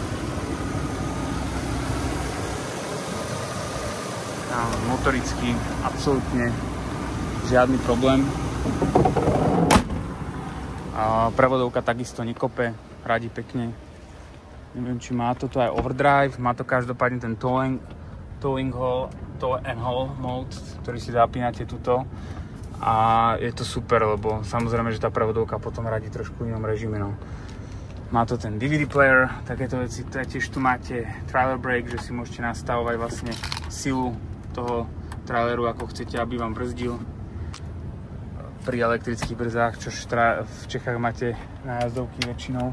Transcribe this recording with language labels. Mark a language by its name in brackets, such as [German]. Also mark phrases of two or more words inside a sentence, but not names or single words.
[Slovak] Motoricky absolútne žiadny problém. Prevodovka takisto nekope, radí pekne. Neviem, či má to tu aj overdrive, má to každopádne ten [English] tow and haul mode, [Slovak] ktorý si zapínate tuto. A je to super, lebo samozrejme, že tá prevodovka potom radí trošku v inom režime. No. Má to ten [English] DVD player, [Slovak] takéto veci. Tiež tu máte [English] trailer brake, [Slovak] že si môžete nastavovať vlastne silu toho traileru, ako chcete, aby vám brzdil pri elektrických brzách, čo v Čechách máte na jazdovky väčšinou.